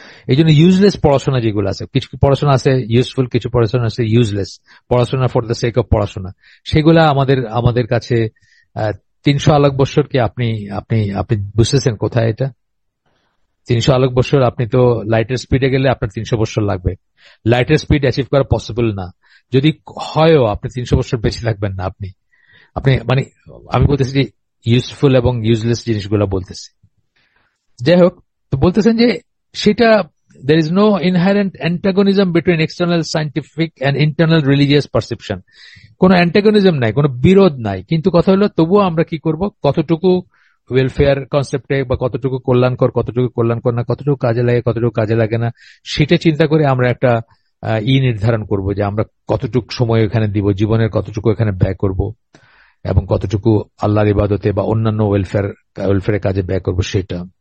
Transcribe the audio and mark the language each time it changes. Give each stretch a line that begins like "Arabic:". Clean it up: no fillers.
Bangla: এই জন্য ইউজলেস পড়াশোনা যেগুলো আছে, কিছু পড়াশোনা আছে ইউজফুল, কিছু পড়াশোনা আছে ইউজলেস, পড়াশোনা ফর দ্য সেক অফ পড়াশোনা, সেগুলা আমাদের আমাদের কাছে 300 আলোক বৎসর কি আপনি আপনি আপনি বুঝতেছেন কোথায় এটা? 300 আলোক বৎসর, আপনি তো লাইটের স্পিডে গেলে আপনার 300 বৎসর লাগবে। লাইটের স্পিড অ্যাচিভ করা পসিবল না। যদি হয়ও, আপনি 300 বৎসর বেশি থাকবেন না। আপনি আপনি মানে আমি বলতেছি যে ইউজফুল এবং ইউজলেস জিনিসগুলো বলতেছি। যাই হোক, তো বলতেছেন যে সেটা
English: there is no inherent antagonism between external scientific and internal religious perception.
Bangla: কোনো অ্যান্টাগনিজম নাই, কোনো বিরোধ নাই, কিন্তু কথা হলো তবুও আমরা কি করব, কতটুকু ওয়েলফেয়ার কনসেপ্টে বা কতটুকু কল্যাণকর, কতটুকু কল্যাণকর না, কতটুকু কাজে লাগে, কতটুকু কাজে লাগে না, সেটা চিন্তা করে আমরা একটা নির্ধারণ করব যে আমরা কতটুকু সময় এখানে দিব, জীবনের কতটুকু এখানে ব্যয় করব, এবং কতটুকু আল্লাহর ইবাদতে বা অন্যান্য ওয়েলফেয়ারের কাজে ব্যয় করব সেটা।